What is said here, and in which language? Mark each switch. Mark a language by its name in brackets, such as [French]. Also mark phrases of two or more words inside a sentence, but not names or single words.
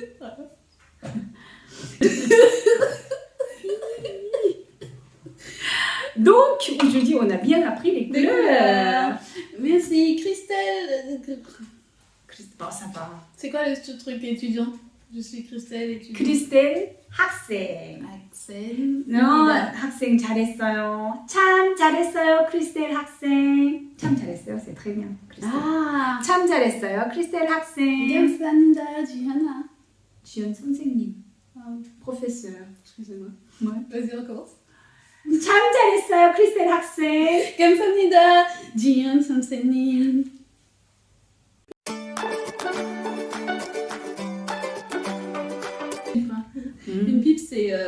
[French] Donc, aujourd'hui, on a bien appris les couleurs. Merci, Christelle. Bon, ça va. C'est quoi le truc étudiant? Je suis Christelle, étudiante. [Korean] 크리스텔 학생. Axel. No, 학생 잘했어요. 참 잘했어요, 크리스텔 학생. 참 잘했어요, [French] c'est très bien. [Korean] 크리스텔. Ah. 참 잘했어요, 크리스텔 학생. 감사합니다, 지현아. 지연 선생님, Ah, [French] professeur. excusez-moi. Ouais. Vas-y, recommence. 참 잘했어요, 크리스텔 학생. 감사합니다, 지현 선생님. Une pipe, c'est...